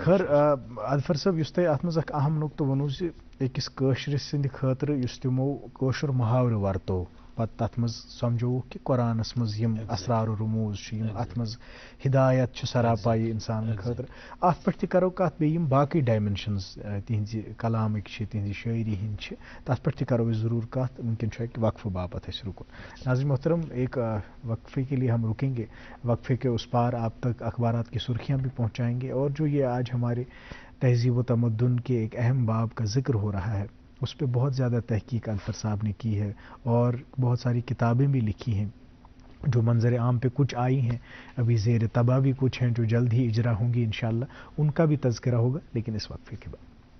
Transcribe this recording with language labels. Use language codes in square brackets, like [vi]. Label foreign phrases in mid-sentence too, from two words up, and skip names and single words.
[ks] خٲر اظفر صٲب یُس تۄہہِ اتھ منٛز اکھ اہم نُقطہٕ ووٚنوُ زِ أکِس کٲشرِ سٕنٛدِ خٲطرٕ یُس تِمو کٲشُر محاورٕ ورتو پتہٕ تتھ منٛز سمجھووُکھ کہِ قرآنس منٛز یِم اسرار و رموٗز چھِ یِم اتھ منٛز ہدایت چھِ سراپایہِ انسانن خٲطرٕ اتھ پٮ۪ٹھ تہِ کرو کتھ بیٚیہِ یِم باقٕے ڈایمینشنز تِہنٛزِ کلامٕکۍ چھِ تِہنٛزِ شٲعری ہِنٛدۍ چھِ تتھ پٮ۪ٹھ تہِ کرو أسۍ ضروٗر کتھ وٕنکٮ۪ن چھُ اکہِ وقفہٕ باپتھ اسہِ رُکُن. [ur] ناظرین محترم ایک وقفے کے لیے ہم رکیں گے وقفے کے اس پار آپ تک اخبارات کی سرخیاں بھی پہنچائیں گے اور جو یہ آج ہمارے تہذیب و تمدن کے ایک اہم باب کا ذکر ہو رہا ہے اس پہ بہت زیادہ تحقیق اظفر صاحب نے کی ہے اور بہت ساری کتابیں بھی لکھی ہیں جو منظر عام پہ کچھ آئی ہیں ابھی زیر طبع بھی کچھ ہیں جو جلد ہی اجرا ہوں گی انشاءاللہ ان کا بھی تذکرہ ہوگا لیکن اس وقفے کے بعد.